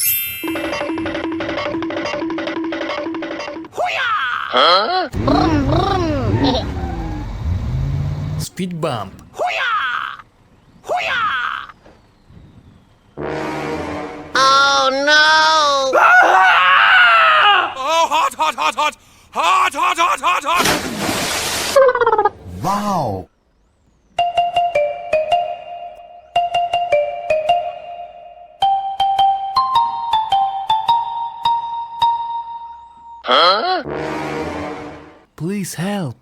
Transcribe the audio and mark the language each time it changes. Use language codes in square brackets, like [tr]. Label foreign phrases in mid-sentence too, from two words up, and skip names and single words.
[en] Speed bump. Oh no! Oh, hot, hot, hot, hot! Hot, hot, hot, hot, hot! Wow! Huh? Please help.